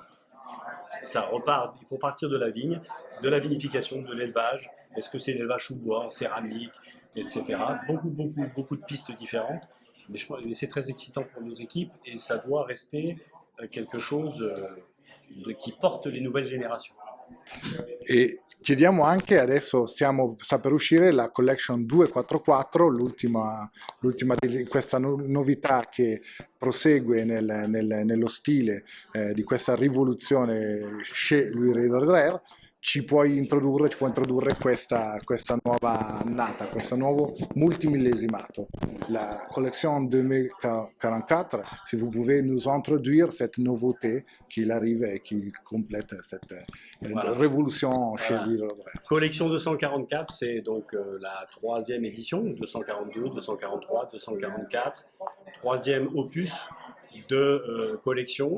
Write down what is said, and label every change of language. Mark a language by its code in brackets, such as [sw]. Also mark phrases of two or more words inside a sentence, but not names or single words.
[fr] Ça repart, il faut partir de la vigne, de la vinification, de l'élevage. Est-ce que c'est l'élevage sous bois, en céramique, etc. Beaucoup de pistes différentes. Mais c'est très excitant pour nos équipes et ça doit rester quelque chose qui porte les nouvelles générations. [it] E chiediamo anche, adesso sta per uscire la Collection 244, l'ultima di questa novità che prosegue nello stile di questa rivoluzione chez Louis Roederer. Ci può introdurre questa nuova annata, questo nuovo multimillesimato, la collection 2044. [fr] Si vous pouvez nous introduire cette nouveauté qui arrive et qui complète cette révolution chez Louis Roederer. Collection 244, c'est donc la troisième édition, 242, 243, 244, troisième opus de collection.